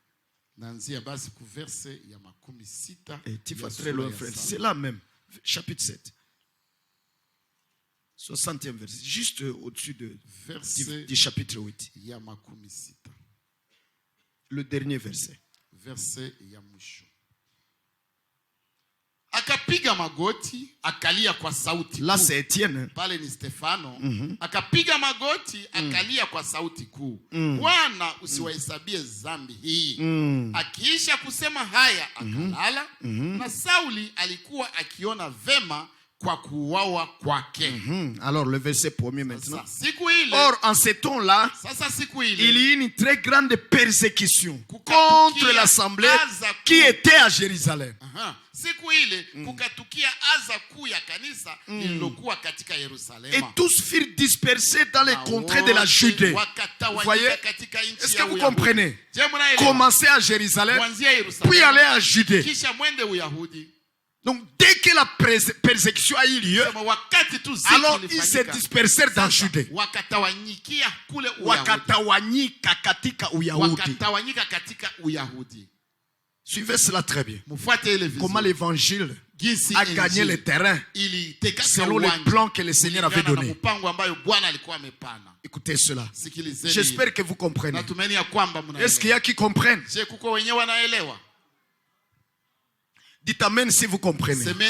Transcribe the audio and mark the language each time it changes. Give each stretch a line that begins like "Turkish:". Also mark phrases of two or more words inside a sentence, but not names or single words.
French: Et tu vas très loin, frère. C'est là même, chapitre 7. 60e verset, juste au-dessus du chapitre 8. Le dernier verset.
Swahili: Akapiga magoti, akalia kwa sauti kuu.
French: Là c'est Étienne.
Swahili: Pale ni Stefano. Akapiga magoti, akalia kwa sauti kuu. Bwana usiwahesabie dhambi hii. Akiisha kusema haya akalala. Na Sauli alikuwa akiona vema kwa kuuawa kwake.
French: Alors le verset premier maintenant. Or en ce temps-là, il y a une très grande persécution contre l'assemblée qui était à Jérusalem. Et tous furent dispersés dans les contrées de la Judée. Vous voyez? Est-ce que vous comprenez? Commencer à Jérusalem, puis aller à Judée. Donc dès que la persécution a eu lieu, alors ils se dispersèrent dans Judée.
Swahili: Wakatawanyika katika Uyahudi.
French: Suivez cela très bien. Comment l'évangile a gagné le terrain selon les plans que le Seigneur avait donnés. Écoutez cela. J'espère que vous comprenez. Est-ce qu'il y a qui comprennent? Dites amen si vous comprenez.